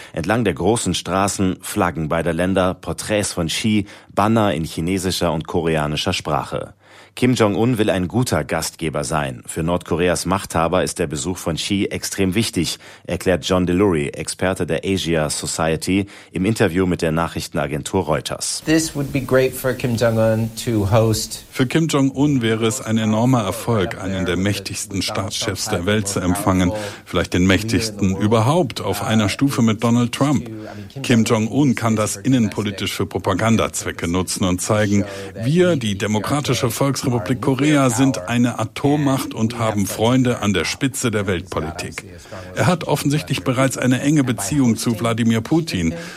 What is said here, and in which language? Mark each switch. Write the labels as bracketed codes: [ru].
[de] Entlang der großen Straßen Flaggen beider Länder, Porträts von Xi, Banner in chinesischer und koreanischer Sprache. Kim Jong-un will ein guter Gastgeber sein. Für Nordkoreas Machthaber ist der Besuch von Xi extrem wichtig, erklärt John Delury, Experte der Asia Society, im Interview mit der Nachrichtenagentur Reuters. [en] This would be great for Kim Jong-un to host. [de] Für Kim Jong-un wäre es ein enormer Erfolg, einen der mächtigsten Staatschefs der Welt zu empfangen, vielleicht den mächtigsten überhaupt, auf einer Stufe mit Donald Trump. Kim Jong-un kann das innenpolitisch für Propagandazwecke nutzen und zeigen, wir, die demokratische Volksrepublik Korea, sind eine Atommacht und haben Freunde an der Spitze der Weltpolitik. Er hat offensichtlich bereits eine enge Beziehung zu Wladimir Putin.